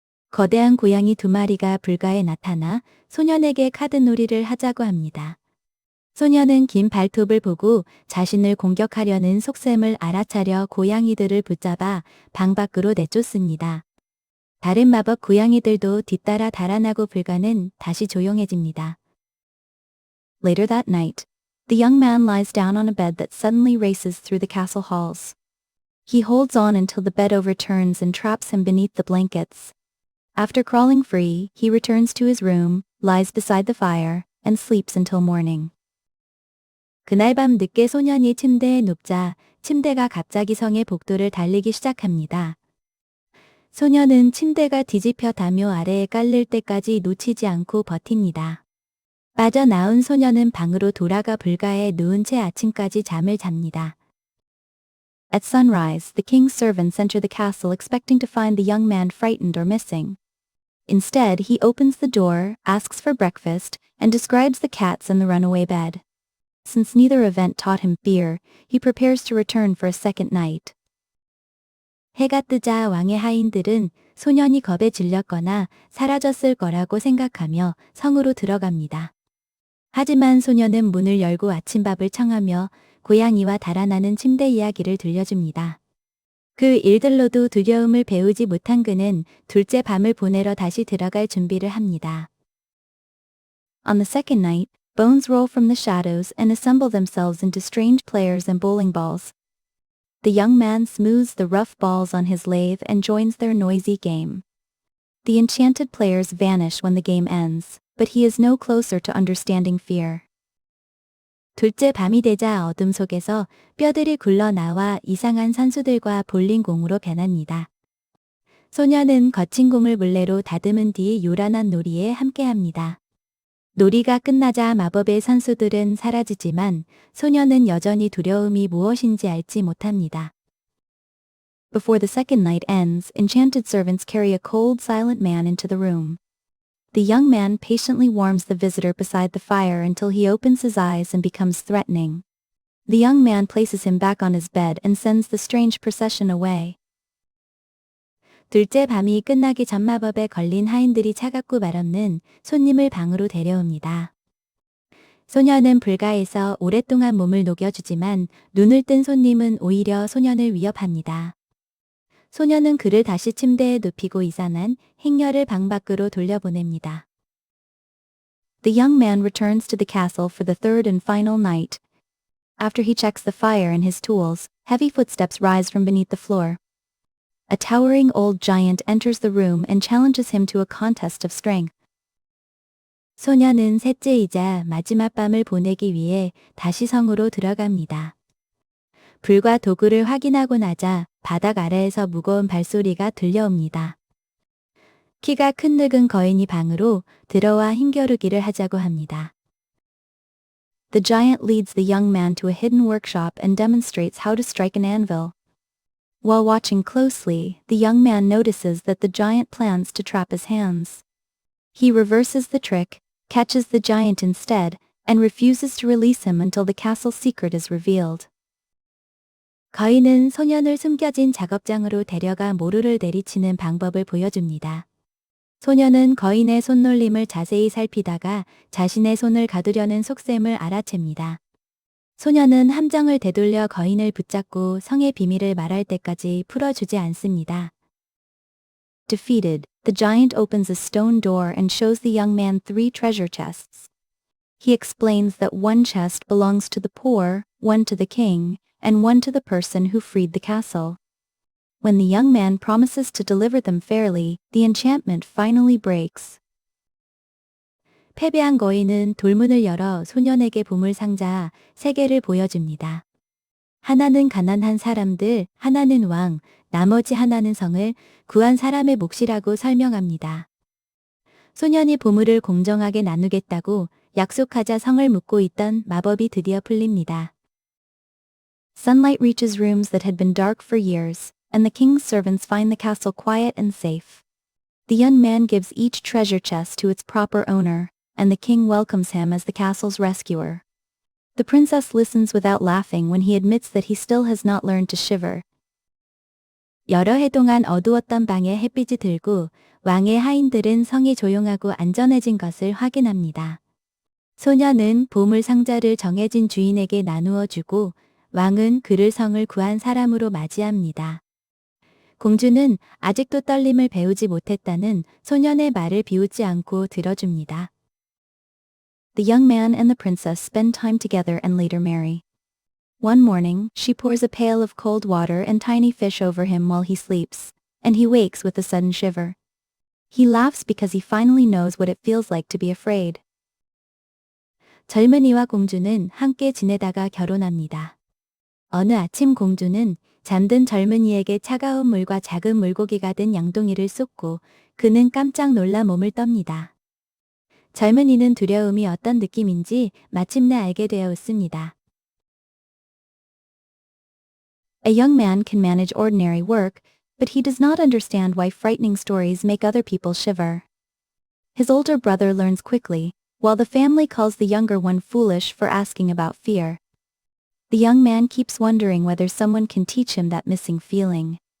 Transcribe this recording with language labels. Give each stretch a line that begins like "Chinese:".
Korean: 거대한 고양이 2마리가 불가에 나타나 소년에게 카드놀이를 하자고 합니다. 소년은 긴 발톱을 보고 자신을 공격하려는 속셈을 알아차려 고양이들을 붙잡아 방 밖으로 내쫓습니다. 다른 마법 고양이들도 뒤따라 달아나고 불가는 다시 조용해집니다.
English: Later that night, the young man lies down on a bed that suddenly races through the castle halls. He holds on until the bed overturns and traps him beneath the blankets. After crawling free, he returns to his room, lies beside the fire, and sleeps until morning.
Korean: 그날 밤 늦게 소년이 침대에 눕자 침대가 갑자기 성의 복도를 달리기 시작합니다. 소년은 침대가 뒤집혀 담요 아래에 깔릴 때까지 놓치지 않고 버팁니다. 빠져나온 소년은 방으로 돌아가 불가에 누운 채 아침까지 잠을 잡니다.
English: At sunrise, the king's servants enter the castle expecting to find the young man frightened or missing. Instead, he opens the door, asks for breakfast, and describes the cats in the runaway bed. Since neither event taught him fear, he prepares to return for a second night.
Korean: 해가 뜨자 왕의 하인들은 소년이 겁에 질렸거나 사라졌을 거라고 생각하며 성으로 들어갑니다. 하지만 소년은 문을 열고 아침밥을 청하며 고양이와 달아나는 침대 이야기를 들려줍니다. 그 일들로도 두려움을 배우지 못한 그는 둘째 밤을 보내러 다시 들어갈 준비를 합니다.
English: On the second night, bones roll from the shadows and assemble themselves into strange players and bowling balls. The young man smooths the rough balls on his lathe and joins their noisy game. The enchanted players vanish when the game ends, but he is no closer to understanding fear.
Korean: 둘째 밤이 되자 어둠 속에서 뼈들이 굴러나와 이상한 선수들과 볼링공으로 변합니다. 소년은 거친 공을 물레로 다듬은 뒤 요란한 놀이에 함께합니다. 놀이가 끝나자 마법의 선수들은 사라지지만 소년은 여전히 두려움이 무엇인지 알지 못합니다.
English: Before the second night ends, enchanted servants carry a cold, silent man into the room. The young man patiently warms the visitor beside the fire until he opens his eyes and becomes threatening. The young man places him back on his bed and sends the strange procession away.
Korean: 둘째 밤이 끝나기 전 마법에 걸린 하인들이 차갑고 말없는 손님을 방으로 데려옵니다. 소년은 불가에서 오랫동안 몸을 녹여주지만 눈을 뜬 손님은 오히려 소년을 위협합니다. 소년은 그를 다시 침대에 눕히고 이상한 행렬을 방 밖으로 돌려보냅니다.
English: The young man returns to the castle for the third and final night. After he checks the fire and his tools, heavy footsteps rise from beneath the floor. A towering old giant enters the room and challenges him to a contest of strength.
Korean: 소년은 셋째이자 마지막 밤을 보내기 위해 다시 성으로 들어갑니다. 불과 도구를 확인하고 나자 바닥 아래에서 무거운 발소리가 들려옵니다. 키가 큰 늙은 거인이 방으로 들어와 힘겨루기를 하자고 합니다.
English: The giant leads the young man to a hidden workshop and demonstrates how to strike an anvil. While watching closely, the young man notices that the giant plans to trap his hands. He reverses the trick, catches the giant instead, and refuses to release him until the castle's secret is revealed.
Korean: 거인은 소년을 숨겨진 작업장으로 데려가 모루를 내리치는 방법을 보여줍니다. 소년은 거인의 손놀림을 자세히 살피다가 자신의 손을 가두려는 속셈을 알아챕니다. 소년은 함정을 되돌려 거인을 붙잡고 성의 비밀을 말할 때까지 풀어주지 않습니다.
English: Defeated, the giant opens a stone door and shows the young man 3 treasure chests. He explains that one chest belongs to the poor, one to the king, and one to the person who freed the castle. When the young man promises to deliver them fairly, the enchantment finally breaks.
Korean: 패배한 거인은 돌문을 열어 소년에게 보물상자 3개를 보여줍니다. 하나는 가난한 사람들, 하나는 왕, 나머지 하나는 성을 구한 사람의 몫이라고 설명합니다. 소년이 보물을 공정하게 나누겠다고 약속하자 성을 묻고 있던 마법이 드디어 풀립니다.
English: Sunlight reaches rooms that had been dark for years, and the king's servants find the castle quiet and safe. The young man gives each treasure chest to its proper owner, and the king welcomes him as the castle's rescuer. The princess listens without laughing when he admits that he still has not learned to shiver.
Korean: 여러 해 동안 어두웠던 방에 햇빛이 들고 왕의 하인들은 성이 조용하고 안전해진 것을 확인합니다. 소년은 보물 상자를 정해진 주인에게 나누어 주고 왕은 그를 성을 구한 사람으로 맞이합니다. 공주는 아직도 떨림을 배우지 못했다는 소년의 말을 비웃지 않고 들어줍니다.
English: The young man and the princess spend time together and later marry. One morning, she pours a pail of cold water and tiny fish over him while he sleeps, and he wakes with a sudden shiver. He laughs because he finally knows what it feels like to be afraid.
Korean: 젊은이와 공주는 함께 지내다가 결혼합니다. 어느 아침 공주는 잠든 젊은이에게 차가운 물과 작은 물고기가 든 양동이를 쏟고 그는 깜짝 놀라 몸을 떱니다. 젊은이는 두려움이 어떤 느낌인지 마침내 알게 되어 웃습니다.
English: A young man can manage ordinary work, but he does not understand why frightening stories make other people shiver. His older brother learns quickly, while the family calls the younger one foolish for asking about fear. The young man keeps wondering whether someone can teach him that missing feeling.